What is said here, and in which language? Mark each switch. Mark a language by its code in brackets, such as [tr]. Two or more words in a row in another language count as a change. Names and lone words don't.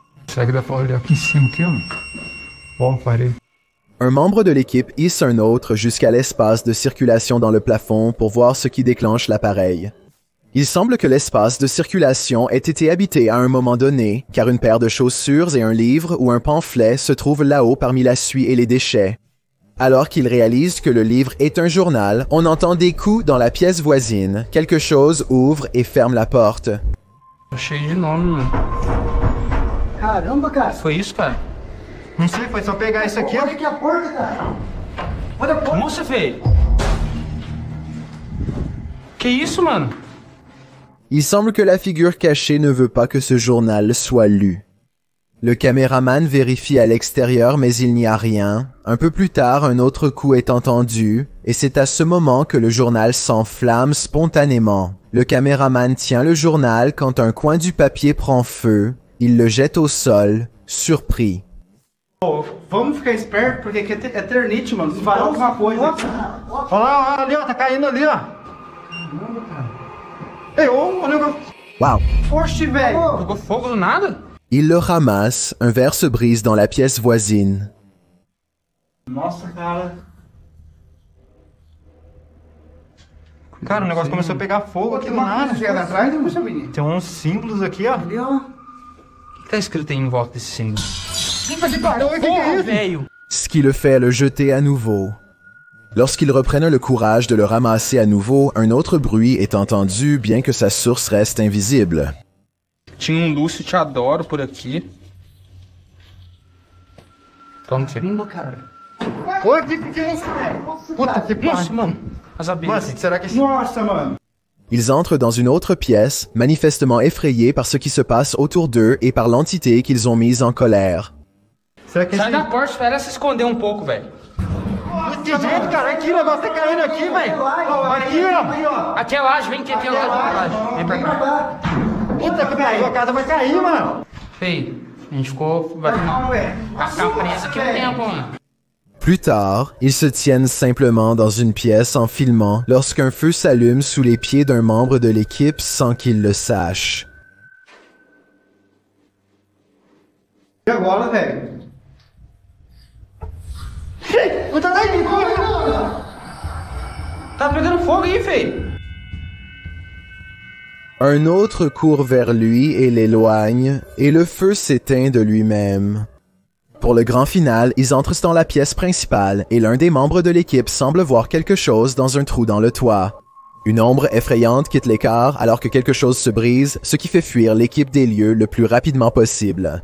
[pt] Será que dá pra olhar aqui em cima aqui, ó? Bom, parei. [fr] Un membre de l'équipe hisse un autre jusqu'à l'espace de circulation dans le plafond pour voir ce qui déclenche l'appareil. Il semble que l'espace de circulation ait été habité à un moment donné, car une paire de chaussures et un livre ou un pamphlet se trouvent là-haut parmi la suie et les déchets. Alors qu'il réalise que le livre est un journal, on entend des coups dans la pièce voisine. Quelque chose ouvre et ferme la porte. [pt] Cheio de nome, mano. Caramba, cara. Foi isso, cara? Não sei, foi só pegar isso aqui. Olha aqui a porta, cara. Olha a porta. Nossa, velho. Que isso, mano? [fr] Il semble que la figure cachée ne veut pas que ce journal soit lu. Le caméraman vérifie à l'extérieur mais il n'y a rien. Un peu plus tard, un autre coup est entendu, et c'est à ce moment que le journal s'enflamme spontanément. Le caméraman tient le journal quand un coin du papier prend feu. Il le jette au sol, surpris. [pt] Oh, vamos ficar esperto, porque aqui é eternite, mano. Se varar alguma coisa. Olha lá, ali, ó, tá caindo ali, ó. Ei, ô, olha o... Wow! Oxe, velho! Pegou fogo do nada? [fr] Il le ramasse, un verre se brise dans la pièce voisine. [pt] Nossa, cara. Cara, o negócio começou a pegar fogo aqui do nada. Tem uns símbolos aqui, ó. Ali, ó. O que tá escrito aí em volta desse símbolo? Porra, velho! [fr] Ce qui le fait le jeter à nouveau. Lorsqu'ils reprennent le courage de le ramasser à nouveau, un autre bruit est entendu, bien que sa source reste invisible. [pt] Tinha Lúcio Te Adoro por aqui. Toma, filho. cara. Oi, que é isso, velho? Puta que pariu. Mano, as abelhas. Mano, será que... Nossa, mano. [fr] Ils entrent dans une autre pièce, manifestement effrayés par ce qui se passe autour d'eux et par l'entité qu'ils ont mise en colère. [pt] Sai da porta, espera se esconder um pouco, velho. Que jeito, cara? Aqui, o negócio tá caindo aqui, velho. Aqui, ó. Aqui é laje, vem aqui, aqui é laje. Vem pra cá. Puta que pariu, a casa vai cair, mano. Feio, a gente ficou... Vai ficar preso aqui um tempo, mano. [fr] Plus tard, ils se tiennent simplement dans une pièce en filmant lorsqu'un feu s'allume sous les pieds d'un membre de l'équipe sans qu'il le sache. [pt] E agora, velho? Tá pegando fogo aí, feio. [fr] Un autre court vers lui et l'éloigne, et le feu s'éteint de lui-même. Pour le grand final, ils entrent dans la pièce principale et l'un des membres de l'équipe semble voir quelque chose dans un trou dans le toit. Une ombre effrayante quitte l'écart alors que quelque chose se brise, ce qui fait fuir l'équipe des lieux le plus rapidement possible.